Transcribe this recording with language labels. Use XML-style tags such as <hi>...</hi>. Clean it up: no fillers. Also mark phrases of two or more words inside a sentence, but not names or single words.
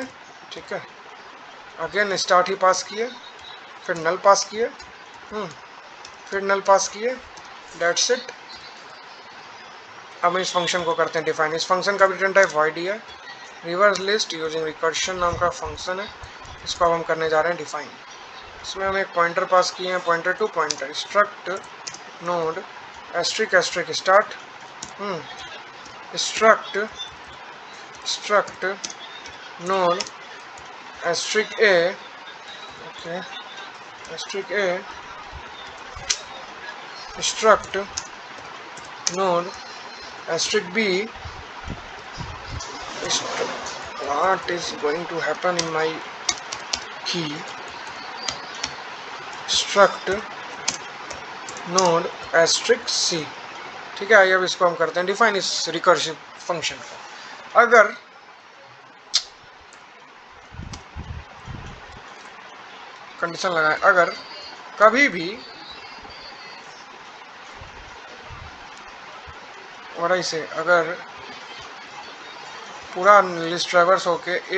<hi>ठीक है,</hi> <en>again start</en> <hi>ही पास किए, फिर नल पास किए, फिर नल पास किए,</hi> <en>that's it.</en> <hi>अब इस फंक्शन को करते हैं डिफाइन। इस फंक्शन का</hi> <en>return type</en> <hi>वॉइड ही है,</hi> <en>reverse list using recursion</en> <hi>नाम का फंक्शन है, इसको अब हम करने जा रहे हैं डिफाइन। इसमें हम एक पॉइंटर पास किए हैं,</hi> <en>pointer to pointer, struct node asterisk start, struct node asterisk a, ok, asterisk a, struct node asterisk b. What is going to happen in my key? Struct node asterisk c।</en> <hi>ठीक है, आइए अब इसको हम करते हैं डिफाइन, इस</hi> <en>recursive function</en> <hi>को। अगर कंडीशन लगाएं, अगर कभी भी और ऐसे अगर पूरा लिस्ट ट्रैवर्स होके ए</hi>